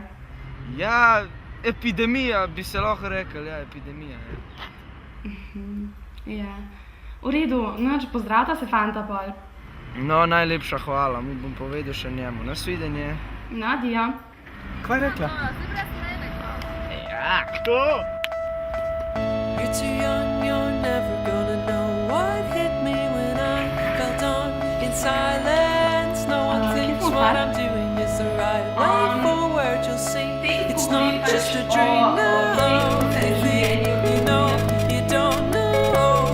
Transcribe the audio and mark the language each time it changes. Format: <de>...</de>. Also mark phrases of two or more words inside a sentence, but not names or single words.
<sl>Ja, epidemija bi se lahko rekel, ja, epidemija. Ja. V redu, noč pozdravta se fanta pol. No, najlepša hvala, mu bom povedal še njemu. Nasvidenje. Nadija. Kaj je rekla? Ja, kdo?</sl> <en>You're too young, you're never gonna know what hit me when I fell down in silence. No one thinks what I'm doing is the right way forward. You'll see, it's not just a dream. No, you think you know, you don't know.</en>